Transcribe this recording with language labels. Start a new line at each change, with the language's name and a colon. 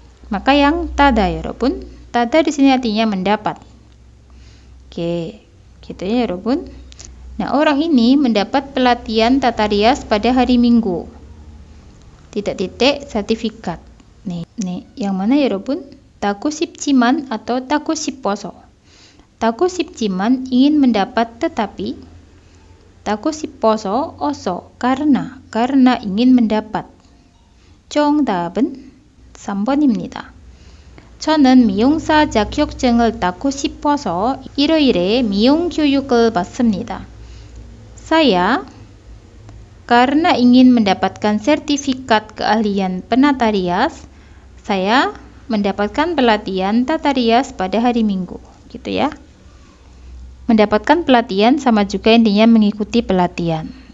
Indonesian: Maka yang tada 여러분. Tada di sini artinya mendapat. Oke, gitu ya 여러분. Nah, orang ini mendapat pelatihan tata rias pada hari Minggu. Titik-titik sertifikat. Nih, yang mana 여러분?
Korean: 따고 싶지만 atau 따고 싶어서. 따고 싶지만
Indonesian: ingin mendapat tetapi.
Korean: 따고 싶어서 어서
Indonesian: karena ingin mendapat.
Korean: 정답은 3번입니다. 저는 미용사 자격증을 따고 싶어서 일요일에 미용 교육을 받습니다.
Indonesian: Saya karena ingin mendapatkan sertifikat keahlian penata rias, saya mendapatkan pelatihan tata rias pada hari Minggu, gitu ya. Mendapatkan pelatihan sama juga intinya mengikuti pelatihan.